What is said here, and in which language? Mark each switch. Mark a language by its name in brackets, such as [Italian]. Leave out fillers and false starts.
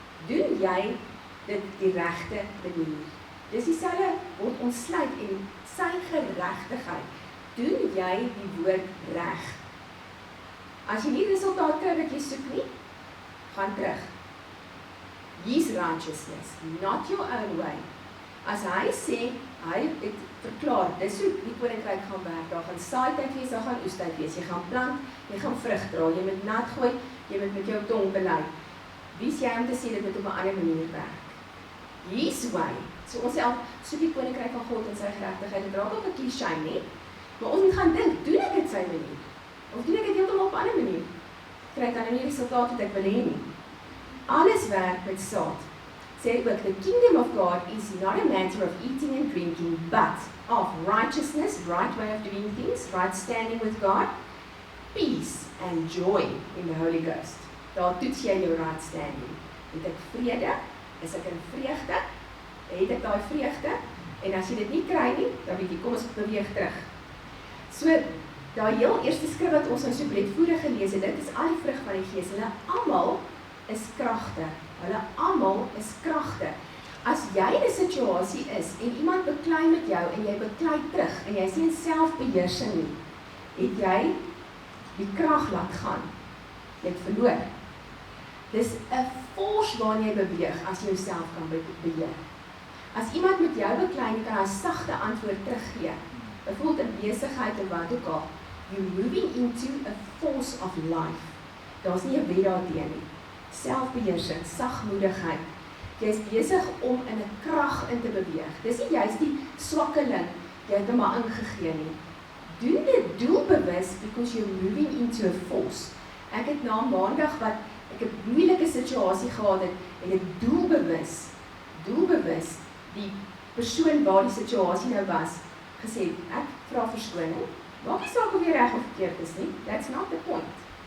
[Afrikaans] Doen jy dit die regte manier? Dis dieselfde word ontsluit en sy geregtigheid. Doen jy die woord reg? As jy nie resultaat kry wat jy soek nie, gaan terug. [English] His righteousness, not your own way. [Afrikaans] As hy sê, hy het verklaar, dis hoe die koninkryk gaan werk, daar gaan saaityd wees, daar gaan oestyd wees, jy gaan plant, jy gaan vrug dra, jy moet nat gooi, jy moet met jou tong bely. Wie is jy om te sê dit moet op 'n ander manier werk? Hier's why. So ons sê al, soek die koninkryk van God en sy geregtigheid, dit raak ook 'n cliché, nie? Maar ons moet gaan dink, doen ek dit sy manier? Of doen ek dit heeltemal op 'n ander manier? Kry ek dan nie die resultaat wat ek wil hê nie. Alles werk met saad. Sê ook, [English] the kingdom of God is not a matter of eating and drinking, but of righteousness, right way of doing things, right standing with God, peace and joy in the Holy Ghost. [Afrikaans] Daar toets jy jou [English] right standing. [Afrikaans] Het ek vrede, is ek in vreugde, het ek daai vreugde, en as jy dit nie kry nie, dan weet jy, kom ons beweeg terug. So, daai heel eerste skrif wat ons nou so breedvoerig gelees het, dit is al die vrug van die Gees, hulle almal is kragte. Hulle almal is kragte. As jy in 'n situasie is en iemand beklei met jou en jy beklei terug en jy is nie in selfbeheersing nie, het jy die krag laat gaan. Jy het verloor. Dis 'n force waarin jy beweeg as jy jouself kan beheer. As iemand met jou beklei, kan hy 'n sagte antwoord teruggee. Byvoorbeeld in besigheid of wat ook al, [English] you're moving into a force of life. [Afrikaans] Daar's nie 'n wet daarteen nie. Selfbeheersing, sagmoedigheid. Jy is besig om in 'n krag in te beweeg. Dis nie juist die swakkeling, jy het hom maar ingegee nie. Doen dit doelbewus [English] because you're moving into a force. [Afrikaans] Ek het na maandag wat ek 'n moeilike situasie gehad het, en ek doelbewus die persoon waar die situasie nou was, gesê, ek vra verskoning, maak nie saak of jy reg of verkeerd is nie, [English] that's not the point.